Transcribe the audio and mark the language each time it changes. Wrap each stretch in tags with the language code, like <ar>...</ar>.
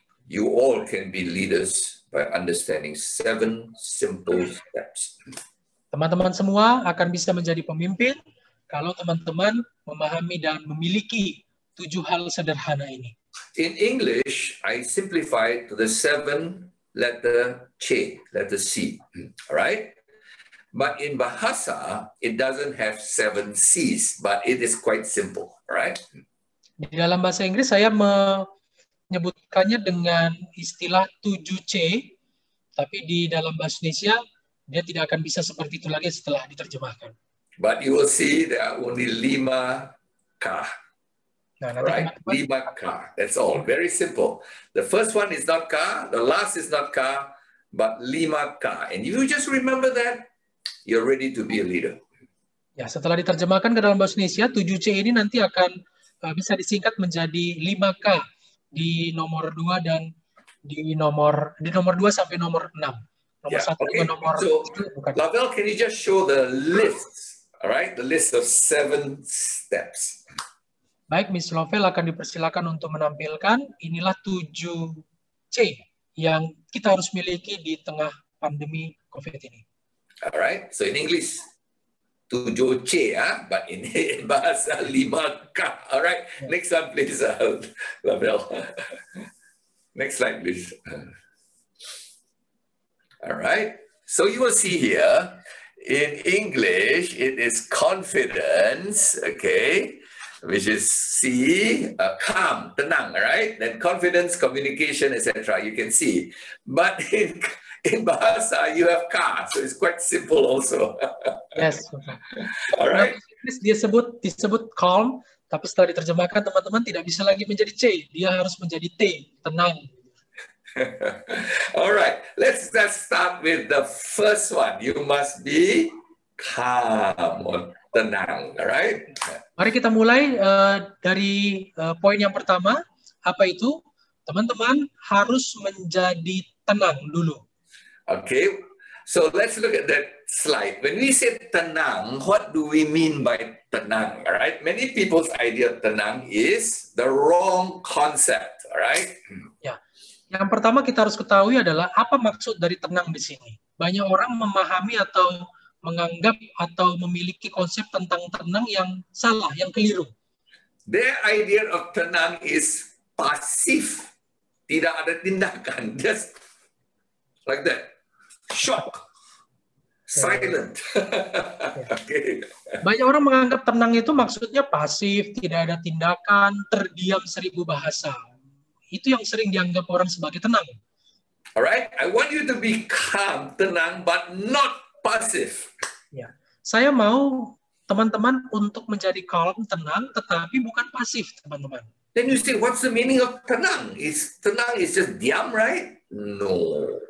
<en>You all can be leaders by understanding 7 simple steps.</en> <id>Teman-teman semua akan bisa menjadi pemimpin kalau teman-teman memahami dan memiliki 7 hal sederhana ini.</id> <en>In English, I simplified to the 7-letter C, letter C, all right? But in Bahasa, it doesn't have 7 C's, but it is quite simple, right?</en> <id>Di dalam bahasa Inggris saya menyebutkannya dengan istilah 7C, tapi di dalam bahasa Indonesia dia tidak akan bisa seperti itu lagi setelah diterjemahkan.</id> <en>But you will see there are only 5K,</en> <id>Nah, nanti</id> <en>right? 5K, that's all, very simple. The first one is not K, the last is not K, but 5K. And if you just remember that, you're ready to be a leader.</en> <id>Ya, setelah diterjemahkan ke dalam bahasa Indonesia, 7C ini nanti akan bisa disingkat menjadi 5K di nomor 2 dan di nomor 2 sampai nomor 6. Nomor 1</id> <en>okay.</en> <id>ke nomor</id> <en>So,</en> <id>bukan.</id> <en>Lavelle, can you just show the list, all right? The list of 7 steps.</en> <id>Baik, Miss Lovell akan dipersilakan untuk menampilkan inilah 7C yang kita harus miliki di tengah pandemi COVID ini.</id> <en>All right, so in English, 7C, but in bahasa 5K. All right, next one, please, Lavelle. Next slide, please. All right, so you will see here, in English, it is confidence, okay, which is C, calm, tenang, right? Then confidence, communication, etc. You can see, but in Bahasa, you have K, so it's quite simple also. Yes. All right.</en> <id>Dia disebut calm, tapi setelah diterjemahkan teman-teman tidak bisa lagi menjadi C, dia harus menjadi T, tenang.</id> <en>All right, let's start with the first one. You must be calm or tenang, all right?</en> <id>Mari kita mulai dari poin yang pertama. Apa itu? Teman-teman harus menjadi tenang dulu.</id> <en>Okay, so let's look at that slide. When we say tenang, what do we mean by tenang, all right? Many people's idea of tenang is the wrong concept, all right?</en> <id>Ya. Yang pertama kita harus ketahui adalah apa maksud dari tenang di sini. Banyak orang memahami atau menganggap atau memiliki konsep tentang tenang yang salah, yang keliru.</id> <en>Their idea of tenang is pasif.</en> <id>Tidak ada tindakan,</id> <en>just like that. Shock. Silent. Okay.</en> <id>Banyak orang menganggap tenang itu maksudnya pasif, tidak ada tindakan, terdiam 1000 bahasa. Itu yang sering dianggap orang sebagai tenang.</id> <en>Alright, I want you to be calm, tenang, but not passive.</en> <id>Ya, saya mau teman-teman untuk menjadi calm, tenang, tetapi bukan pasif, teman-teman.</id> <en>Then you say, what's the meaning of tenang? Tenang is just diam, right? No.</en>